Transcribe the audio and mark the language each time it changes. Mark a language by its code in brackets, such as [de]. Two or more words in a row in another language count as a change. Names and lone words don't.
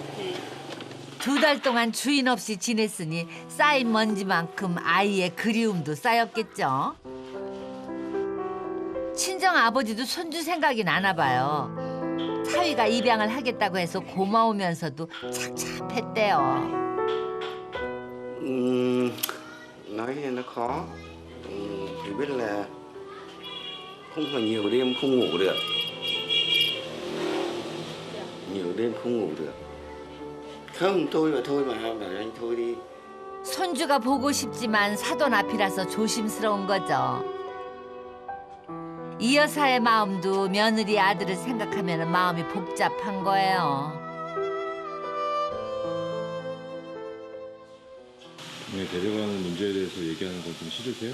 [ko] 2달 동안 주인 없이 지냈으니 쌓인 먼지만큼 아이의 그리움도 쌓였겠죠. 친정 아버지도 손주 생각이 나나 봐요. 사위가 입양을 하겠다고 해서 고마우면서도 착잡했대요. [vi] Nói nó khó. Chỉ biết là không phải nhiều đêm không ngủ được. Nhiều đêm không ngủ được. Không, thôi mà bảo anh thôi đi. [ko] 손주가 보고 싶지만 사돈 앞이라서 조심스러운 거죠. 이 여사의 마음도 며느리 아들을 생각하면 마음이 복잡한 거예요. 네, 데려가는 문제에 대해서 얘기하는 건 좀 싫으세요?